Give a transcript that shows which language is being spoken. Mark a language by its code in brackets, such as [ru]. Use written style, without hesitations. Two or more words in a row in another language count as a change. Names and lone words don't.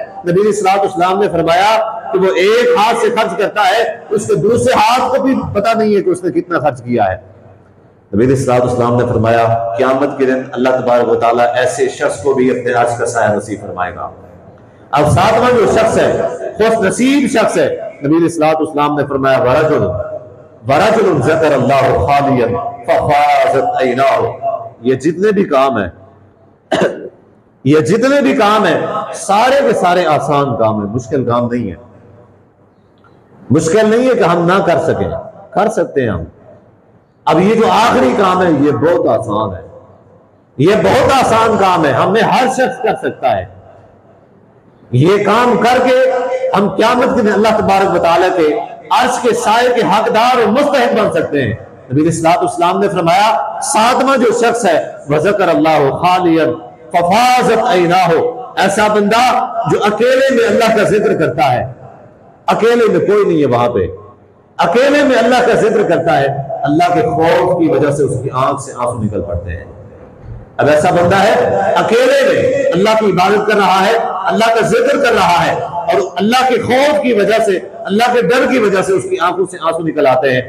[hi] नबी अलैहिस्सलाम ने फरमाया कि वो एक हाथ से खर्च करता है, उसके दूसरे हाथ को भी पता नहीं है कि उसने कितना खर्च किया है। नबी अलैहिस्सलाम ने फरमाया क़यामत के दिन अल्लाह तबारक व तआला ऐसे शख्स को भी अपने अर्श का साया नसीब फरमाएगा। अब सातवां जो शख्स है, खुश नसीब शख्स है, नबी अलैहिस्सलाम ने फरमाया [ar] ورجل ذكر الله خاليا ففاضت عيناه. [hi] ये जितने भी काम है ये जितने भी काम है सारे के सारे आसान काम है, मुश्किल काम नहीं है। मुश्किल नहीं है कि हम ना कर सकें, कर सकते हैं हम। अब ये जो आखिरी काम है ये बहुत आसान है, ये बहुत आसान काम है, हमें हर शख्स कर सकता है। ये काम करके हम क़यामत के दिन अल्लाह तबारक व तआला के अर्श के साए के हकदार और मुस्तहिक बन सकते हैं। नबी अलैहिस्सलाम ने फरमाया सातवां जो शख्स है [ar] وذكر الله خاليا ففاضت عيناه, [hi] ऐसा बंदा जो अकेले में अल्लाह का जिक्र करता है, अकेले में कोई नहीं है वहां पे, अकेले में अल्लाह का जिक्र करता है, अल्लाह के खौफ की वजह से उसकी आंख से आंसू निकल पड़ते हैं। अब ऐसा बंदा है अकेले में अल्लाह की इबादत कर रहा है, अल्लाह का जिक्र कर रहा है, और अल्लाह के खौफ की वजह से, अल्लाह के डर की वजह से उसकी आंखों से आंसू निकल आते हैं।